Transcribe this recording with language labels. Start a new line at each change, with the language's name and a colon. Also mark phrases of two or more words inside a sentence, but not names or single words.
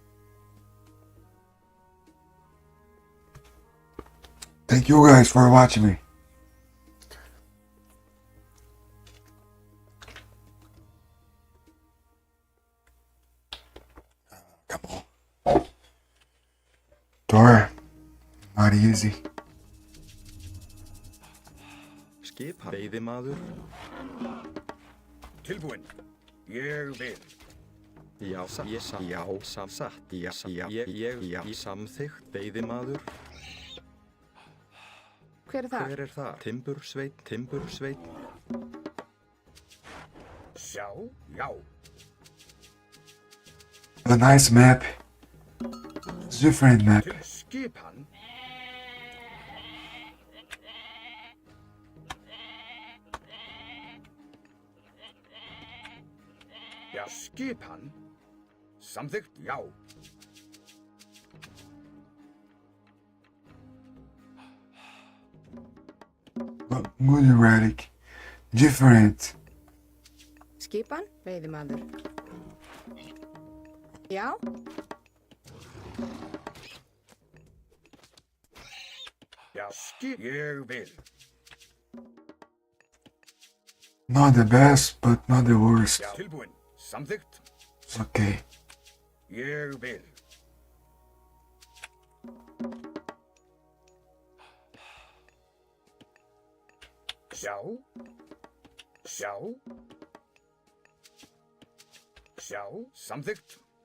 English: Thank you guys for watching me. Come on. Door. Not easy.
Icelandic: Skipan. Veiðimaður. Tilbúinn. Ég vil. Já, satt. Já, samþykkt. Veiðimaður. Hver er það? Hver er það? Timbursveit. Sjá, já.
English: A nice map. It's a different map.
Icelandic: Til skipan. Já, skipan. Samþykkt, já.
English: Good erratic. Different.
Icelandic: Skipan, veiðimaður. Já. Já, ég vil.
English: Not the best, but not the worst.
Icelandic: Já, tilbúinn. Samþykkt.
English: It's okay.
Icelandic: Ég vil. Sjá. Samþykkt.